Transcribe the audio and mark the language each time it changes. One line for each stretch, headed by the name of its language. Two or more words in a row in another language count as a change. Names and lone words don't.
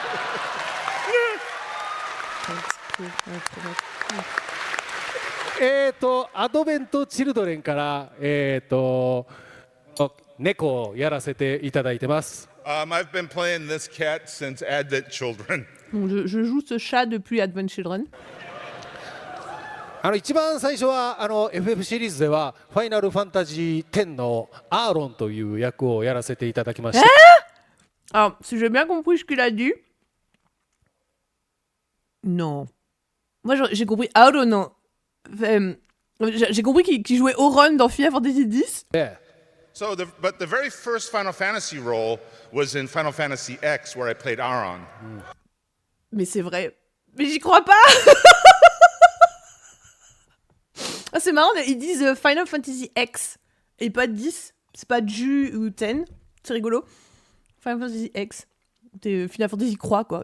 French: Hein.
Japanese: アドベントチルドレンから猫をやらせていただいてます。
English: I've been playing this cat since Advent Children.
French: Je joue ce chat depuis Advent Children.
Japanese: 一番最初はFF シリーズではファイナルファンタジー10のアーロンという役をやらせていただきました。
French: Alors, si j'ai bien compris ce qu'il a dit. Non. Moi, j'ai compris Aaron, non. J'ai compris qu'il jouait Auron dans Final Fantasy X.
English: Yeah. So, but the very first Final Fantasy role was in Final Fantasy X, where I played Aaron.
French: Mais c'est vrai. Mais j'y crois pas. Ah, c'est marrant, ils disent Final Fantasy X et pas 10. C'est pas Ju ou 10. C'est rigolo. Final Fantasy X. C'est Final Fantasy Croix, quoi.